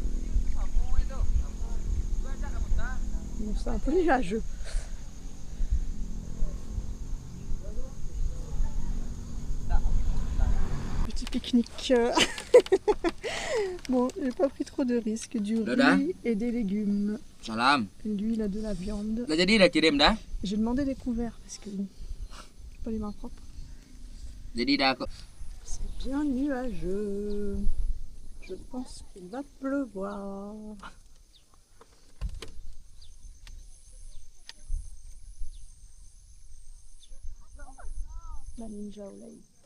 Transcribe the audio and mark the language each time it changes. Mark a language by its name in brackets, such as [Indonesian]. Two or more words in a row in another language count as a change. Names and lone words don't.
[French] Bon, c'est un peu nuageux. Petit pique-nique. Bon, j'ai pas pris trop de risques. Du riz et des légumes. Salam. Et de l'huile, de la viande. [Malay] Dah jadi dah kirim dah. [French] J'ai demandé des couverts parce que bon, pas les mains propres. [Malay] Jadi dah [French] C'est bien nuageux. Je pense qu'il va pleuvoir. Maninjao Lake.